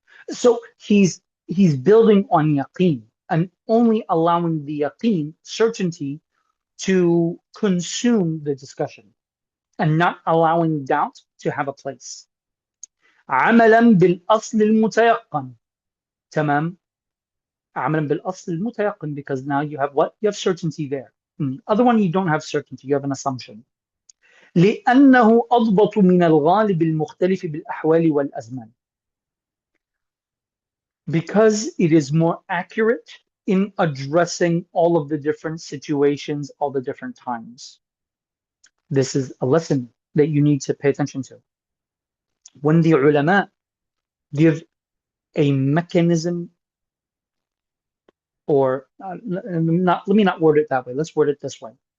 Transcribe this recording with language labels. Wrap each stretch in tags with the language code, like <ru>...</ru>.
<en>So he's building on yaqeen and only allowing the yaqeen, certainty, to consume the discussion and not allowing doubt to have a place.</en> <ar>عملا بالأصل المتيقن. تمام. عملا بالأصل المتيقن,</ar> <en>because now you have what? You have certainty there. In the other one, you don't have certainty, you have an assumption.</en> <ar>لأنه أضبط من الغالب المختلف بالأحوال والأزمان.</ar> <en>Because it is more accurate in addressing all of the different situations, all the different times. This is a lesson that you need to pay attention to. When the ulama give a mechanism, or let me not word it that way, let's word it this way.</en>